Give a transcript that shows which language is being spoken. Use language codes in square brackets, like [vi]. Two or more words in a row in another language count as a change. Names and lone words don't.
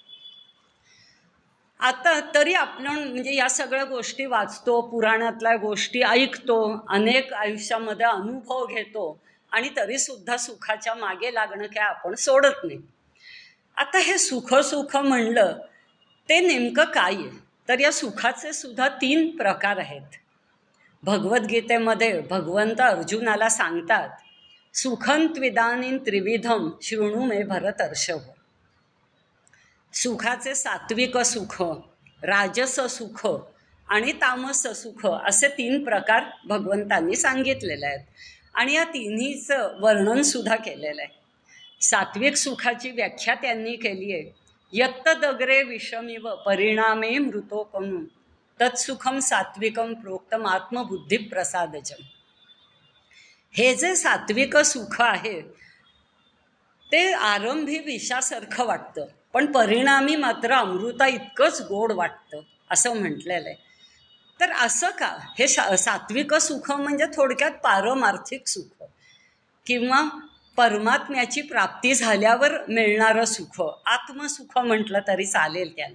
[mr] आता तरी आपण म्हणजे या सगळ्या गोष्टी वाचतो, पुराणातल्या गोष्टी ऐकतो, अनेक आयुष्यामध्ये अनुभव घेतो आणि तरीसुद्धा सुखाच्या मागे लागणं काय आपण सोडत नाही. आता हे सुख म्हणलं ते नेमकं काय आहे, तर या सुखाचे सुद्धा 3 प्रकार आहेत. भगवद्गीतेमध्ये भगवंत अर्जुनाला सांगतात, [sa] सुखं त्विदानीं त्रिविधम शृणु मे भरतर्षभ. [mr] सुखाचे सात्विक सुख, राजस सुख आणि तामस सुख असे 3 प्रकार भगवंतांनी सांगितलेले आहेत. आणि या तिन्हीचं वर्णनसुद्धा केलेलं आहे. सात्विक सुखाची व्याख्या त्यांनी केली आहे, [sa] यत्तदग्रे विषमिव परिणामे मृतोपम तत्सुखम सात्विकम प्रोक्तम आत्मबुद्धी प्रसादजम. [mr] हे जे सात्विक सुख आहे ते आरंभी विषासारखं वाटतं, पण परिणामी मात्र अमृता इतकंच गोड वाटतं असं म्हटलेलं आहे. तर असं का, हे सात्विक सुख म्हणजे थोडक्यात पारमार्थिक सुख किंवा परमात्म्याची प्राप्ती झाल्यावर मिळणारं सुख, आत्मसुख म्हटलं तरी चालेल त्याला.